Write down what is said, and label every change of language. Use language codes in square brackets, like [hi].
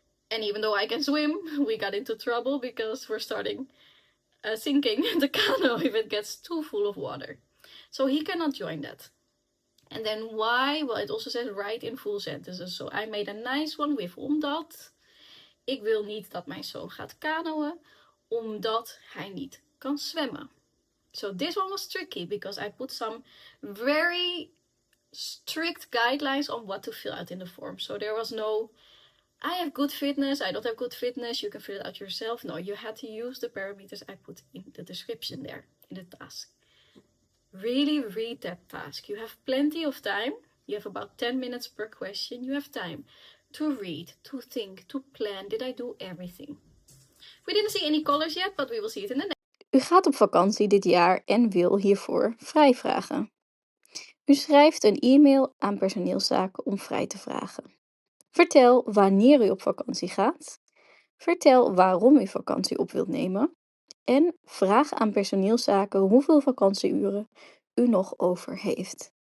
[en] And even though I can swim, we got into trouble because we're starting sinking the canoe if it gets too full of water. So he cannot join that. And then why? Well, it also says write in full sentences. So I made a nice one with omdat. [nl] Ik wil niet dat mijn zoon gaat kanoën, omdat hij niet kan zwemmen. [en] So this one was tricky because I put some very strict guidelines on what to fill out in the form. So there was no, I have good fitness, I don't have good fitness, you can fill it out yourself. No, you had to use the parameters I put in the description there, in the task. Really read that task. You have plenty of time. You have about 10 minutes per question. You have time to read, to think, to plan. Did I do everything? We didn't see any colors yet, but we will see it in the next. [nl] U gaat op vakantie dit jaar en wil hiervoor vrijvragen. U schrijft een e-mail aan personeelszaken om vrij te vragen. Vertel wanneer u op vakantie gaat. Vertel waarom u vakantie op wilt nemen. En vraag aan personeelszaken hoeveel vakantieuren u nog over heeft.